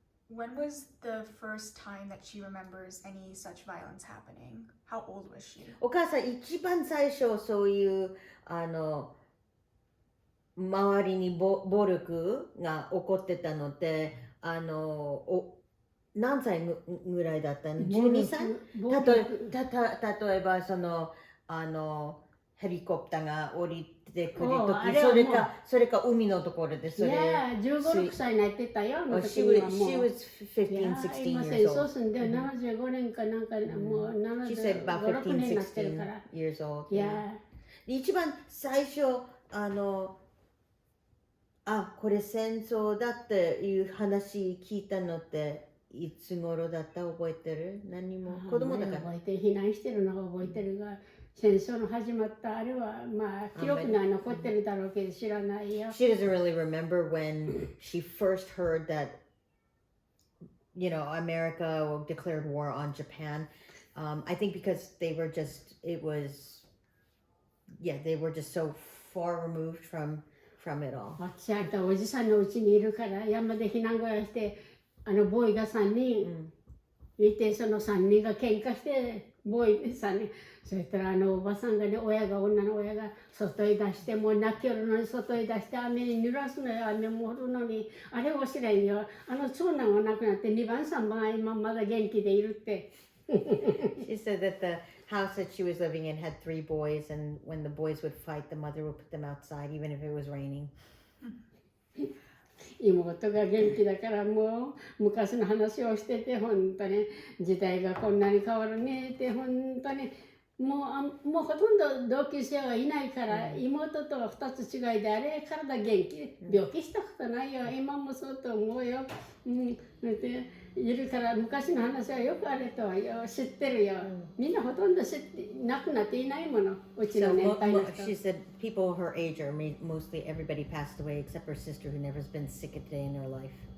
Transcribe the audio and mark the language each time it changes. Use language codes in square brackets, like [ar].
[en] When was the first time that she remembers any such violence happening? How old was she? [ja] お母さん一番最初そういう周りに暴力が起こってたのって何歳ぐらいだったの？12歳？例えばそのヘリコプターが降りてくるとき、それか海のところでそれ。いや、15、6歳になってたよ。 [en] She was 15, 16 years old. [ja] そうすんで75年かなんかもう 75、6年になってるから。 [en] years old. [ja] 一番最初これ戦争だっていう話聞いたのっていつ頃だった覚えてる？何も子供だから。覚えて避難してるのが覚えてるが。戦争の始まったあれはまあ記録には残ってるだろうけど知らないよ。 [en] She doesn't really remember when she first heard that, America declared war on Japan. I think because they were just so far removed from it all. [ja] 私あんたおじさんのうちにいるから山で避難小屋してボーイが3人いてその3人が喧嘩してボーイ3人。そしたらおばさんがね、女の親が外へ出して、もう泣きよるのに外へ出して雨に濡らすのよ、雨も降るのに、あれを知らんよ。長男が亡くなって2番3番は今まだ元気でいるって。 [en] She said that the house that she was living in had 3 boys, and when the boys would fight, the mother would put them outside, even if it was raining. [ja] 妹が元気だからもう昔の話をしてて、本当に時代がこんなに変わるねって、本当に。もうほとんど同級生はいないから、妹とは2つ違いであれ体元気、病気したことないよ、今もそうと思うよ、いるから昔の話はよくあれとはよ知ってるよ、みんなほとんど亡くなっていないもの、うちの年配の人。 [en] She said people her age are mostly everybody passed away except her sister who never has been sick a day in her life.